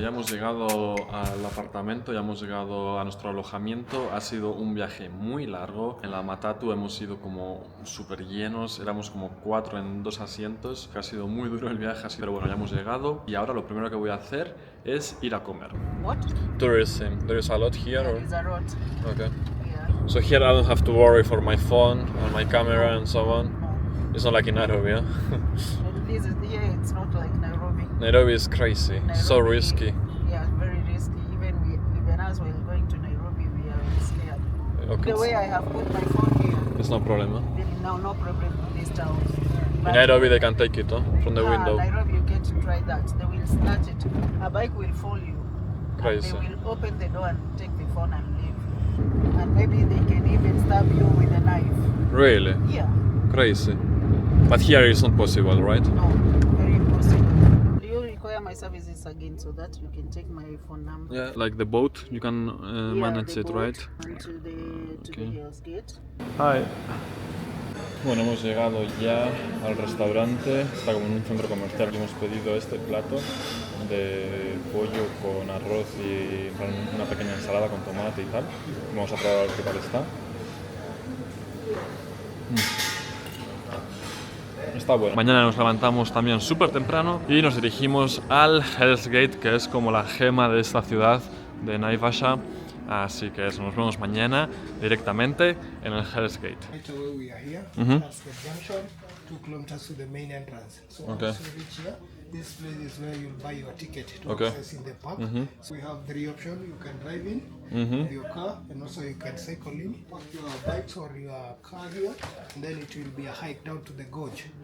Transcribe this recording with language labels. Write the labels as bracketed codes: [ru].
[es] Llegado al apartamento, ya hemos llegado a nuestro alojamiento. Ha sido un viaje muy largo. En la Matatu hemos ido como súper llenos, éramos como 4 en 2 asientos, que ha sido muy duro el viaje, así, pero bueno, ya hemos llegado y ahora lo primero que voy a hacer es ir a comer. [en] What? Tourism. There is a lot here? There is a lot. Okay. Yeah. So here I don't have to worry for my phone or my camera and so on. It's not like in Nairobi, huh? At least here it's not like Nairobi. Nairobi is crazy, so risky. Yeah, very risky. Even as we're going to Nairobi, we are scared. Okay. The way I have put my phone here, It's no problem. no problem in this town. In Nairobi they can take it from the window. Nairobi, you get to try that. They will snatch it. A bike will fall you. Crazy. And they will open the door and take the phone and leave. And maybe they can even stab you with a knife. Really? Yeah. Crazy. But here it's not possible, right? No, very impossible. Do you require my services again so that you can take my phone number? Yeah, like the boat, you can manage it, right? To the Hell's Gate. Hi. [es] Bueno, hemos llegado ya al restaurante, está como en un centro comercial. Hemos pedido este plato de pollo con arroz y una pequeña ensalada con tomate y tal. Vamos a probar qué tal está. Está bueno. Mañana nos levantamos también súper temprano y nos dirigimos al Hell's Gate, que es como la gema de esta ciudad de Naivasha. Así que eso, nos vemos mañana directamente en el Hell's Gate. [en] Right away we are here. That's the junction, 2 kilometers to the main entrance. So Okay. once you reach here, this place is where you'll buy your ticket to Okay. access in the park. So we have 3 options. You can drive in with your car, and also you can cycle in, park your bikes or your car here, and then it will be a hike down to the gorge.